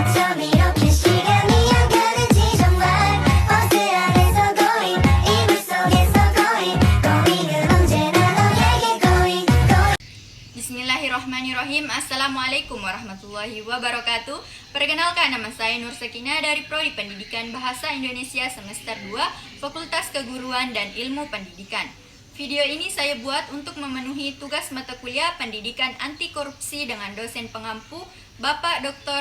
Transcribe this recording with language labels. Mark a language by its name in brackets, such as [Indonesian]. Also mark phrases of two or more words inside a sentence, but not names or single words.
[Korean] 밤 이렇게 시간이 안 가는지 정말 버스 안에서 going 이불 속에서 going 은 언제나 너에게 going. [Arabic] بسم الله الرحمن الرحيم. السلام عليكم ورحمة الله وبركاته. [Indonesian] Perkenalkan, nama saya Nur Sekina dari Prodi Pendidikan Bahasa Indonesia semester 2 Fakultas Keguruan dan Ilmu Pendidikan. Video ini saya buat untuk memenuhi tugas mata kuliah Pendidikan Anti Korupsi dengan dosen pengampu Bapak Dr.